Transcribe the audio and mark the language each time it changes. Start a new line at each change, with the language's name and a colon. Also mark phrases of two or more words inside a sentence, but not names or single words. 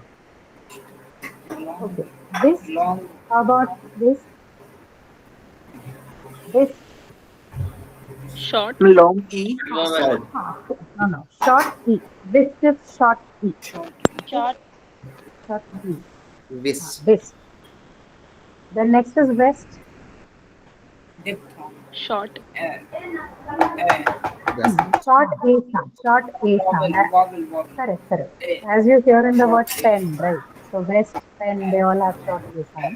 English: Okay. Whist. Long. How about whist? Whist. Short. Long E. Short. No, no. Short E. Whist is short E. Short. Okay. Short E. Whist. Whist. Then next is west. Diphthong. Short. West. Short A sound. Short A sound. Vowel. Correct, correct. As you hear in the word pen, right? So west, pen, they all have short A sound.